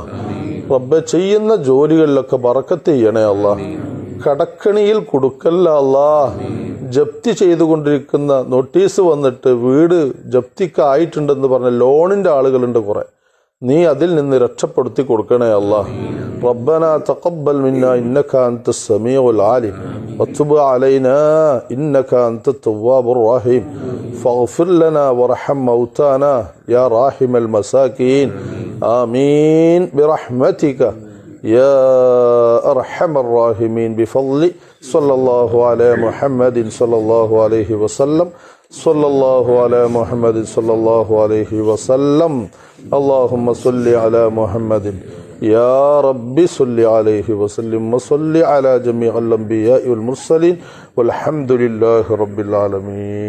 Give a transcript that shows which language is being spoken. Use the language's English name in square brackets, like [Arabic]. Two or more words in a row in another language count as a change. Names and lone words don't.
[Malayalam] റബ്ബെ, ചെയ്യുന്ന ജോലികളിലൊക്കെ ബറക്കത്ത് ചെയ്യണേ അല്ലാ. കടക്കണിയിൽ കൊടുക്കല്ല അല്ലാ. ജപ്തി ചെയ്തുകൊണ്ടിരിക്കുന്ന നോട്ടീസ് വന്നിട്ട് വീട് ജപ്തിക്കായിട്ടുണ്ടെന്ന് പറഞ്ഞ ലോണിൻ്റെ ആളുകളുണ്ട് കുറേ. നീ അതിൽ നിന്ന് രക്ഷപ്പെടുത്തി കൊടുക്കണേ അല്ലാഹ്. [Arabic] ربنا تقبل منا إنك أنت السميع العليم وتب علينا إنك أنت التواب الرحيم فاغفر لنا وارحم موتانا يا راحم المساكين آمين برحمتك يا أرحم الراحمين بفضل صلى الله على محمد صلى الله عليه وسلم صلى الله على محمد صلى الله عليه وسلم اللهم صل على محمد يا رب صل عليه وسلم وصل على جميع الأنبياء والمرسلين والحمد لله رب العالمين.